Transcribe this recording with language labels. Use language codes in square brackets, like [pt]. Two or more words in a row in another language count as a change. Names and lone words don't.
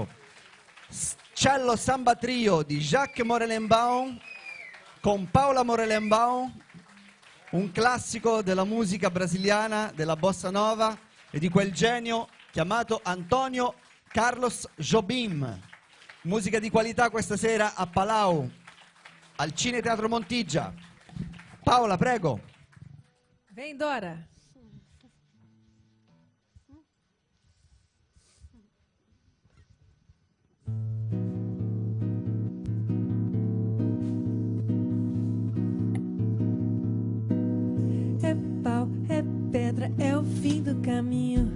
[it] Cello Samba Trio di Jacques Morelenbaum con Paula Morelenbaum, un classico della musica brasiliana, della bossa nova e di quel genio chiamato Antonio Carlos Jobim. Musica di qualità questa sera a Palau, al Cine Teatro Montigia. Paola, prego. [pt] Vem, Dora. É pau, é pedra, é o fim do caminho.